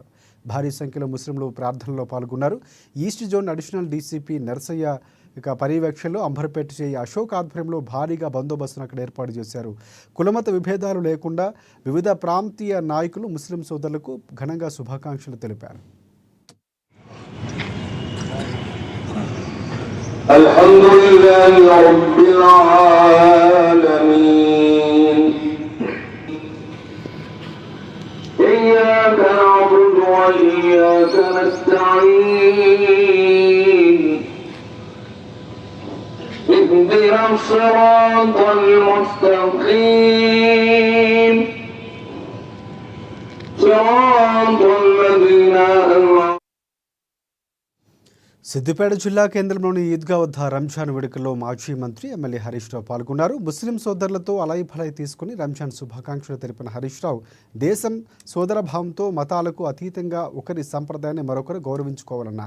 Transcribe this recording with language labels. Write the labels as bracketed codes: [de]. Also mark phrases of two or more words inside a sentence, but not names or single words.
[te] భారీ సంఖ్యలో ముస్లింలు ప్రార్థనలో పాల్గొన్నారు. [en] East Zone Additional DCP [te] నర్సయ్య పర్యవేక్షణలో అంబర్పేట్ చేయి అశోక్ ఆధ్వర్యంలో భారీగా బందోబస్తును అక్కడ ఏర్పాటు చేశారు. కులమత విభేదాలు లేకుండా వివిధ ప్రాంతీయ నాయకులు ముస్లిం సోదరులకు ఘనంగా శుభాకాంక్షలు తెలిపారు. [ar] الحمد لله رب العالمين إياك نعبد وإياك نستعين اهدنا الصراط المستقيم صراط الذين أنعمت. [te] సిద్దిపేట జిల్లా కేంద్రంలోని ఈద్గా వద్ద రంజాన్ వేడుకల్లో మాజీ మంత్రి ఎమ్మెల్యే హరీష్ రావు పాల్గొన్నారు. ముస్లిం సోదరులతో అలాయి భలాయి తీసుకుని రంజాన్ శుభాకాంక్షలు తెలిపిన హరీష్ రావు దేశం సోదరభావంతో మతాలకు అతీతంగా ఒకరి సంప్రదాయాన్ని మరొకరు గౌరవించుకోవాలన్నారు.